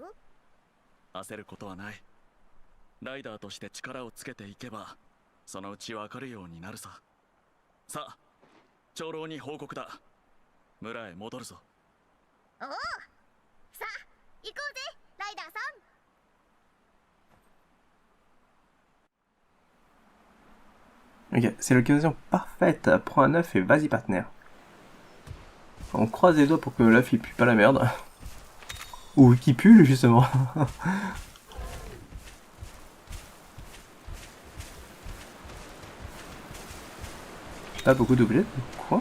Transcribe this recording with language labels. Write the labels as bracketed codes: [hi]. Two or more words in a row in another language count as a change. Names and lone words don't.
[ja] 焦ることはない。ライダーとして力をつけていけばそのうちわかるようになるさ。さあ、長老に報告だ。村へ戻るぞ。おお、さあ行こうぜライダーさん。 [fr] Ok, c'est l'occasion parfaite. Prends un œuf et vas-y partenaire. On croise les doigts pour que l'œuf il pue pas la merde. Ou qu'il pue justement. Pas beaucoup d'objets. Quoi?